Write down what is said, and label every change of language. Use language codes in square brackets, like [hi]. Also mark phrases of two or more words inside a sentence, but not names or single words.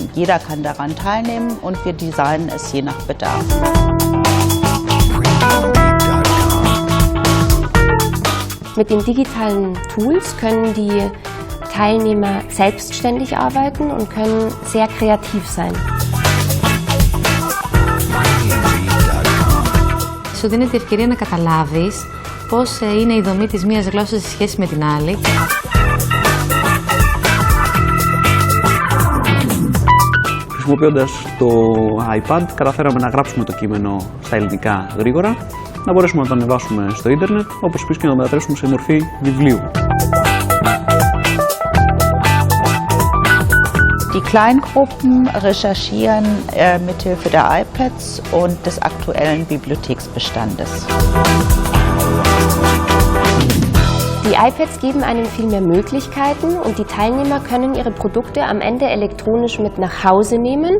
[de] Jeder kann daran teilnehmen und wir designen es je nach Bedarf. Mit den digitalen Tools können die Teilnehmer selbstständig arbeiten und können sehr kreativ sein. [el] Σου δίνει την ευκαιρία να καταλάβεις πώς είναι η δομή της μίας γλώσσας σε σχέση με την άλλη. Χρησιμοποιώντας το iPad, καταφέραμε να γράψουμε το κείμενο στα ελληνικά γρήγορα, να μπορέσουμε να το ανεβάσουμε στο ίντερνετ, όπως επίσης και να το μετατρέψουμε σε μορφή βιβλίου. [de] Die Kleingruppen recherchieren mithilfe der iPads und des aktuellen Bibliotheksbestandes. Die iPads geben einem viel mehr Möglichkeiten und die Teilnehmer können ihre Produkte am Ende elektronisch mit nach Hause nehmen.